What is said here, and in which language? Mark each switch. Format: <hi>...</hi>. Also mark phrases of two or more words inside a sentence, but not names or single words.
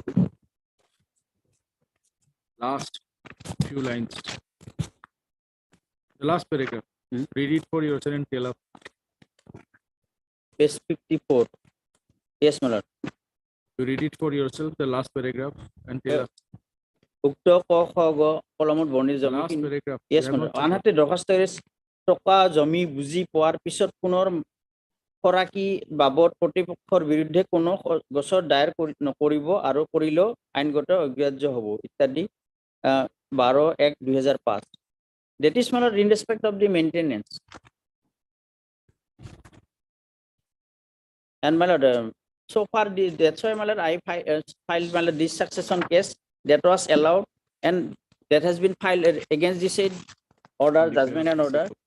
<en>Last few lines. The last paragraph. Read it for yourself and tell us. Page 54. Yes, my lord. You read it for yourself, the last paragraph, and tell us.</en> <as>উক্ত ক খ গ কলমত বৰ্ণিত</as> <en>Last</en> <as>জমি</as> <en>paragraph. yes You have madam not checked</en> <as>আনহাতে দৰখাস্তৰে টকা জমি বুজি পোৱাৰ পিছত পুনৰ খৰাকী বাবদ প্ৰতিপক্ষৰ বিৰুদ্ধে কোনো গোচৰ দায়েৰ নকৰিব আৰু কৰিলেও আইনগত অগ্ৰাহ্য হ'ব ইত্যাদি 12/1/2005</as> <en>that is my lord in respect of the maintenance and my lord so far that's why my lord I filed my lord this succession case that was allowed and that has been filed against the said order, judgment and order.</en>